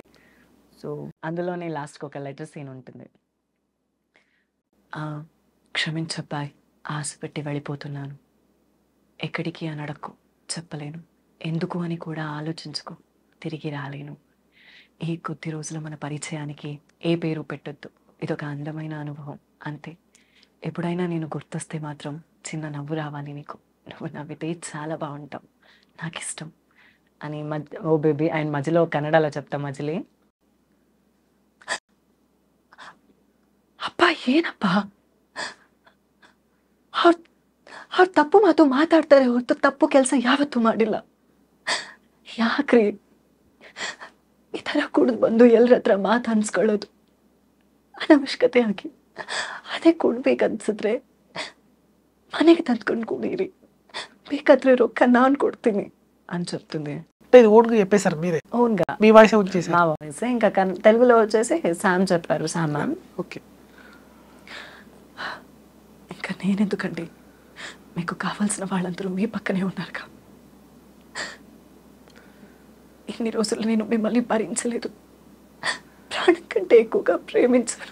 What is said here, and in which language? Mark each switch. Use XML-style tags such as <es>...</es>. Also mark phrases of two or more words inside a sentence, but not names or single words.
<te>సో అందులోనే లాస్ట్కి ఒక లెటర్ సీన్ ఉంటుంది, క్షమించబ్బాయ్, ఆశ పెట్టి వెళ్ళిపోతున్నాను, ఎక్కడికి అని అడక్కు, చెప్పలేను, ఎందుకు అని కూడా ఆలోచించుకో, తిరిగి రాలేను, ఈ కొద్ది రోజుల మన పరిచయానికి ఏ పేరు పెట్టొద్దు, ఇదొక అందమైన అనుభవం అంతే, ఎప్పుడైనా నేను గుర్తొస్తే మాత్రం చిన్న నవ్వు రావాలి నీకు, నువ్వు నవ్వితే చాలా బాగుంటావు, నాకు ఇష్టం అని ఓ బేబీ. అండ్ మధ్యలో కన్నడలో చెప్తా మజిలీ,</te> <kn>ಅಪ್ಪ ಏನಪ್ಪ ಅವ್ರು ತಪ್ಪು ಮಾತು ಮಾತಾಡ್ತಾರೆ ಹೊರತು ತಪ್ಪು ಕೆಲಸ ಯಾವತ್ತೂ ಮಾಡಿಲ್ಲ, ಯಾಕ್ರಿ ಈ ಥರ ಕುಡಿದು ಬಂದು ಎಲ್ಲರ ಹತ್ರ ಮಾತು ಅನ್ಸ್ಕೊಳ್ಳೋದು ಅನವಶ್ಯಕತೆ ಆಗಿ, ಅದೇ ಕೊಡ್ಬೇಕನ್ಸಿದ್ರೆ ಮನೆಗೆ ತಂದ್ಕೊಂಡು ಕುಡೀರಿ, ಬೇಕಾದ್ರೆ ರೊಕ್ಕ ನಾನು ಕೊಡ್ತೀನಿ</kn> <te>అని చెప్తుంది. అంటే ఇది ఓన్గా చెప్పేశారు మీరే, ఓన్గా మీ వాయిస్ వచ్చేసారు? మా వాయిస్. ఇంకా తెలుగులో వచ్చేసి శామ్ చెప్పారు, శామ్ మ్యామ్. ఓకే. ఇంకా నేనెందుకండి, మీకు కావాల్సిన వాళ్ళందరూ మీ పక్కనే ఉన్నారుగా. ఇన్ని రోజులు నేను మిమ్మల్ని భరించలేదు, ప్రాణం కంటే ఎక్కువగా ప్రేమించాను.</te>